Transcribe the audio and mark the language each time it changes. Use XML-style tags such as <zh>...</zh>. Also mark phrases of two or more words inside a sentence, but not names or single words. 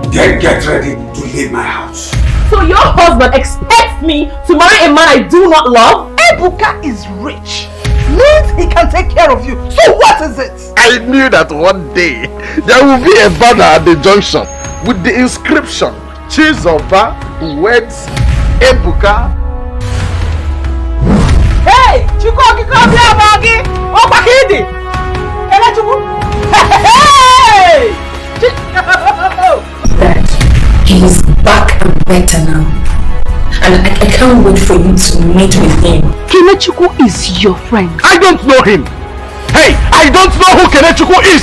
<en>Then get ready to leave my house. So your husband expects me to marry a man I do not love? Ebuka is rich. Means he can take care of you. So what is it? I knew that one day there will be a banner at the junction with the inscription Chizoba weds Ebuka. Hey! Chikoki Kobiabagi! Opakidi! Hey! Dad, he's back and better now. And I can't wait for you to meet with him. Kenechukwu is your friend. I don't know him. Hey, I don't know who Kenechukwu is.</en>